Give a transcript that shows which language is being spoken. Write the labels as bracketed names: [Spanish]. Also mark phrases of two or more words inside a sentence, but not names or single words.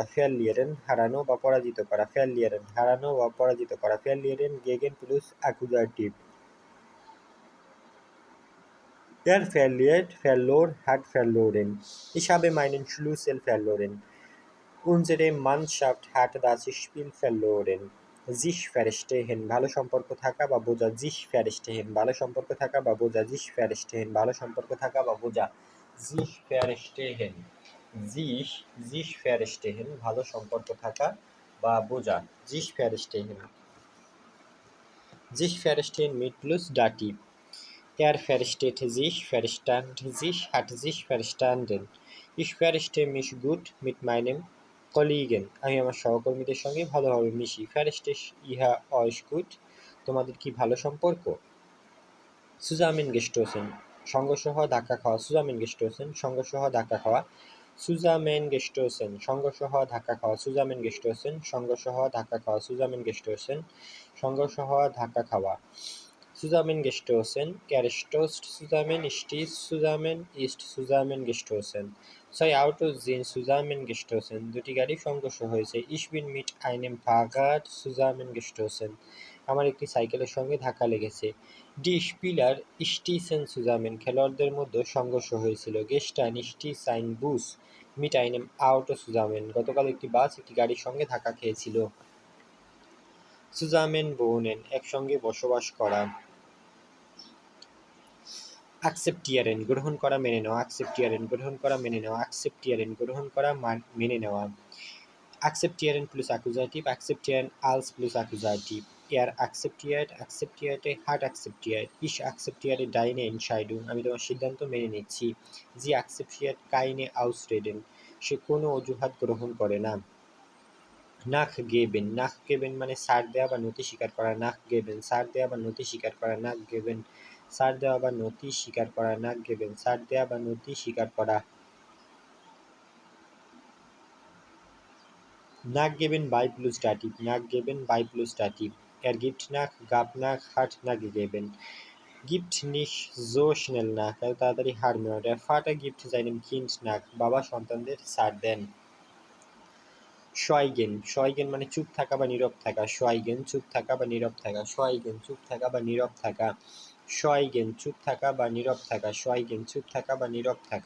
[Bangla] ফেয়ারলিয়েরেন, হারানো বা পরাজিত করা। ফেয়ারলিয়েরেন, হারানো বা পরাজিত করা। [German] verlieren gegen plus Akkusativ. Er verlor, hat verloren. Ich habe meinen Schlüssel verloren. Unsere Mannschaft hat das Spiel verloren. Sich verstehen, [Bangla] ভালো সম্পর্ক থাকা বা বোঝা। [German] Sich verstehen, [Bangla] ভালো সম্পর্ক থাকা বা বোঝা। [German] Sich verstehen, [Bangla] ভালো সম্পর্ক থাকা বা বোঝা। [German] Sich verstehen, sich verstehen, [Bangla] ভালো সম্পর্ক থাকা বা বোঝা। [German] Sich verstehen. Sich verstehen mit plus Dativ. Er versteht sich, verstand sich, hat sich verstanden. Ich verstehe mich gut mit meinem Kollegen. [Bangla] আমি আমার সহকর্মীদের সঙ্গে ভালোভাবে মিশি। [German] Versteht ihr euch gut? [Bangla] তোমাদের কি ভালো সম্পর্ক? Zusammengestoßen, সংঘর্ষ হওয়া, ধাক্কা খাওয়া। Zusammengestoßen, সংঘর্ষ হওয়া, ধাক্কা খাওয়া। Zusammengestoßen, সংঘর্ষ হওয়া, ধাক্কা খাওয়া। Zusammengestoßen, সংঘর্ষ হওয়া, ধাক্কা খাওয়া। Zusammengestoßen, সংঘর্ষ হওয়া, ধাক্কা খাওয়া। [German] Zusammengestoßen, er stößt zusammen, stieß zusammen, ist zusammengestoßen. Zwei Autos sind zusammengestoßen. [Bangla] দুটি গাড়ি সংঘর্ষ হয়েছে। [German] Ich bin mit einem Fahrrad zusammengestoßen. [Bangla] আমার একটি সাইকেলের সঙ্গে ধাক্কা লেগেছে। [German] Die Spieler stießen zusammen. [Bangla] খেলোয়াড়দের মধ্যে সংঘর্ষ হয়েছিল। [German] Gestern stieß ein Bus mit einem Auto zusammen. [Bangla] গতকাল একটি বাস একটি গাড়ির সঙ্গে ধাক্কা খেয়েছিল। [German] Zusammen wohnen, [Bangla] একসঙ্গে বসবাস করা। Akzeptieren, গ্রহণ করা, মেনে নেওয়া। Akzeptieren, গ্রহণ করা, মেনে নেওয়া। Akzeptieren, গ্রহণ করা, মেনে নেওয়া। [German] Akzeptieren plus Akkusativ, akzeptieren als plus Akkusativ. Er akzeptiert, akzeptierte, hat akzeptiert. Ich akzeptiere deine Entscheidung. [Bangla] আমি তোমার সিদ্ধান্ত মেনে নিচ্ছি। [German] Sie akzeptiert keine Ausreden. [Bangla] সে কোনো অজুহাত গ্রহণ করে না। [German] Nachgeben, nachgeben [Bangla] মানে ছাড় দেওয়া বা নথি স্বীকার করা। Nachgeben, ছাড় দেওয়া বা নথি স্বীকার করা। Nachgeben, ছাড় দেওয়া বা নথি স্বীকার করা। Nachgeben, ছাড় দেওয়া বা নথি স্বীকার করা। [German] Nachgeben by plus Dativ, nachgeben by plus Dativ. Er gibt nach, gab nach, hat nachgegeben. Gibt nicht so schnell nach, [Bangla] এত তাড়াতাড়ি হার মেনে না। [German] Der Vater gibt seinem Kind nach, [Bangla] বাবা সন্তানদের ছাড় দেন। [German] Schweigen, schweigen [Bangla] মানে চুপ থাকা বা নীরব থাকা। Schweigen, চুপ থাকা বা নীরব থাকা। Schweigen, চুপ থাকা বা নীরব থাকা। Schweigen, চুপ থাকা বা নীরব থাকা। Schweigen, চুপ থাকা বা নীরব থাকা।